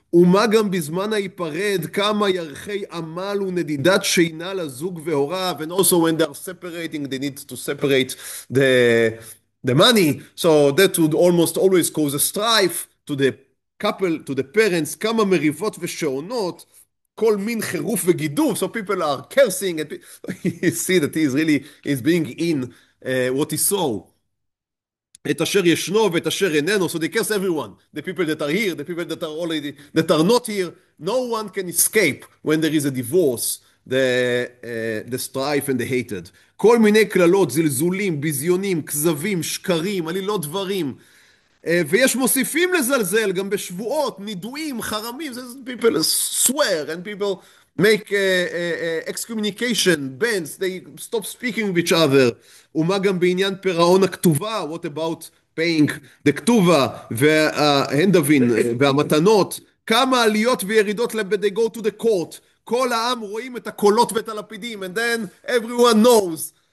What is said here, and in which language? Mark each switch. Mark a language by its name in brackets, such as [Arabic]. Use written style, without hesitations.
[Hebrew] ומה גם בזמן ההיפרד כמה ירחי עמל ונדידת שינה לזוג והוריו, [English] and also when they are separating they need to separate the money, so that would almost always cause a strife to the couple, to the parents, [Hebrew] כמה מריבות ושעונות, כל מין חירוף וגידוף, [English] so people are cursing, and you see that he is really is being in what he saw. [Hebrew] את אשר ישנו ואת אשר איננו, [English] so they curse everyone, the people that are here, the people that are already, that are not here, no one can escape when there is a divorce, the strife and the hatred. [Hebrew] כל מיני קללות, זלזולים, ביזיונים, כזבים, שקרים, עלילות דברים, ויש מוסיפים לזלזל גם בשבועות, נידויים, חרמים, [English] people swear and people make excommunication, bans, they stop speaking with each other. [Hebrew] ומה גם בעניין פירעון הכתובה, [English] what about paying the [Hebrew] כתובה והנדבין והמתנות, כמה עליות וירידות [English] they go to the court, [Hebrew] כל העם רואים את הקולות ואת הלפידים, [English] and then everyone knows.